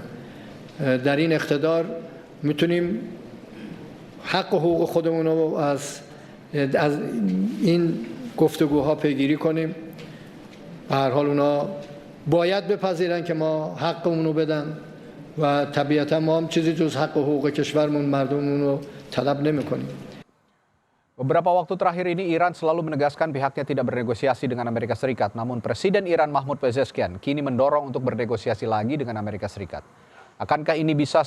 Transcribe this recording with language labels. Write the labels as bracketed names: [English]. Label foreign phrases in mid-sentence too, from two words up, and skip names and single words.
[Persian] در این اقتدار میتونیم حق و حقوق خودمون رو از این گفتگوها پیگیری کنیم. به هر حال اونا باید بپذیرن که ما حقمون رو بدن و طبیعتا ما هم چیزی جز حق و حقوق کشورمون مردممون رو طلب نمی‌کنیم. [Indonesian] Beberapa waktu terakhir ini Iran selalu menegaskan pihaknya tidak bernegosiasi dengan Amerika Serikat. Namun Presiden Iran Mahmoud Pezeshkian kini mendorong untuk bernegosiasi lagi dengan Amerika Serikat. Akankah ini bisa